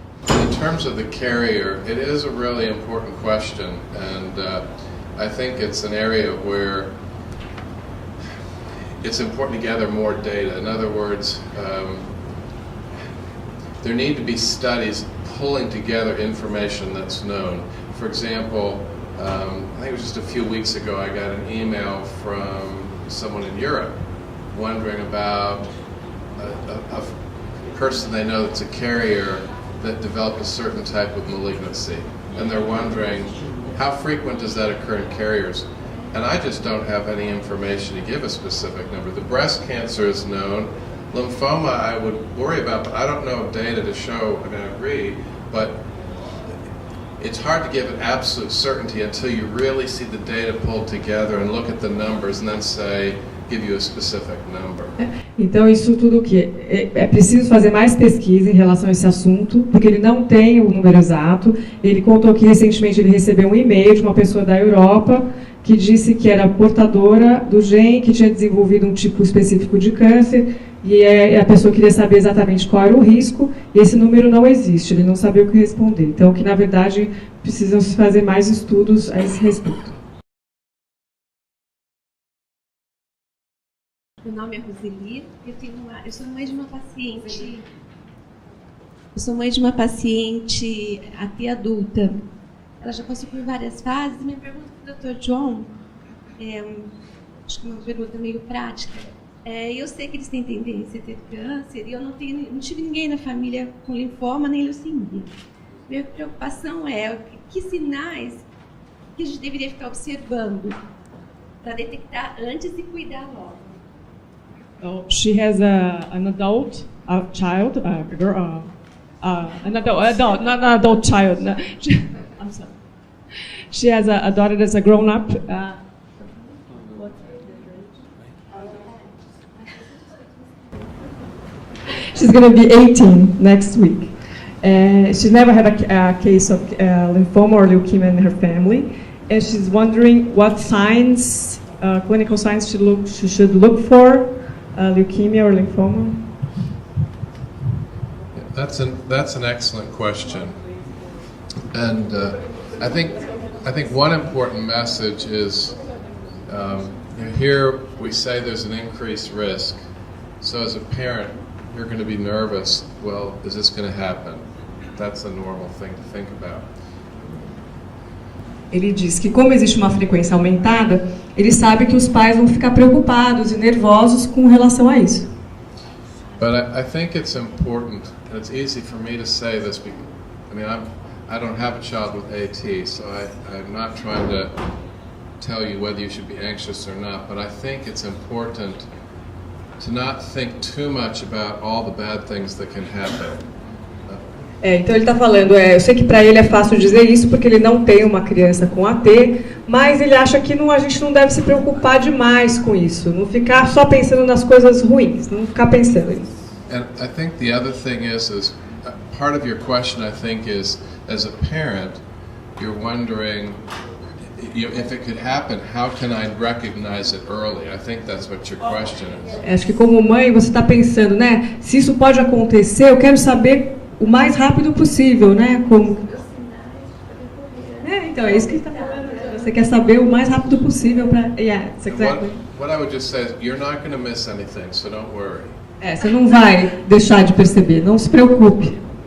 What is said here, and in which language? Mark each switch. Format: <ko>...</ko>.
<en>In terms of the carrier, it is a really important question, and I think it's an area where it's important to gather more data. In other words, there need to be studies pulling together information that's known. for example, I think it was just a few weeks ago I got an email from someone in Europe wondering about a person they know that's a carrier that developed a certain type of malignancy. And they're wondering, how frequent does that occur in carriers? And I just don't have any information to give a specific number. The breast cancer is known. Lymphoma I would worry about, but I don't know of data to show, and I agree, but it's hard to give an absolute certainty until you really see the data pulled together and look at the numbers and then say, give you a specific number.</en> <pt>Então, isso tudo que é preciso fazer mais pesquisa em relação a esse assunto, porque ele não tem o número exato. Ele contou que recentemente ele recebeu um e-mail de uma pessoa da Europa que disse que era portadora do gene, que tinha desenvolvido um tipo específico de câncer, e a pessoa queria saber exatamente qual era o risco, e esse número não existe, ele não sabia o que responder. Então, que na verdade precisam se fazer mais estudos a esse respeito. Meu nome é Roseli, eu sou mãe de uma paciente. Eu sou mãe de uma paciente até adulta. Ela já passou por várias fases. Minha pergunta para o Dr. John acho que é uma pergunta meio prática. Eu sei que eles têm tendência a ter câncer e eu não tive ninguém na família com linfoma nem leucemia. Minha preocupação é que sinais que a gente deveria ficar observando para detectar antes e cuidar logo.</pt> <en>Oh, she has an adult, a child, a girl, an adult, not an adult child. No, I'm sorry. She has a daughter that's a grown-up. She's going to be 18 next week. She's never had a case of lymphoma or leukemia in her family, and she's wondering what signs, clinical signs, she should look for. Leukemia or lymphoma? That's an excellent question, and I think one important message is here we say there's an increased risk. So as a parent, you're going to be nervous. Well, is this going to happen? That's a normal thing to think about.</en> <pt>Ele diz que como existe uma frequência aumentada, ele sabe que os pais vão ficar preocupados e nervosos com relação a isso.</pt> <en>But I think it's important, and it's easy for me to say this because, I don't have a child with AT, so I'm not trying to tell you whether you should be anxious or not, but I think it's important to not think too much about all the bad things that can happen.</en> <pt>Então ele está falando, eu sei que para ele é fácil dizer isso porque ele não tem uma criança com AT, mas ele acha que a gente não deve se preocupar demais com isso, não ficar só pensando nas coisas ruins, não ficar pensando nisso.</pt> <en>And I think the other thing is part of your question I think is, as a parent, you're wondering if it could happen, how can I recognize it early? I think that's what your question is.</en> <pt>Acho que como mãe você está pensando, né? Se isso pode acontecer, eu quero saber o mais rápido possível, né? Como... então é isso que está falando. Você quer saber o mais rápido possível para.</pt> <en>Exactly. What I would just say is, you're not going to miss anything, so don't worry.</en> <pt>Você não vai deixar de perceber, não se preocupe.</pt>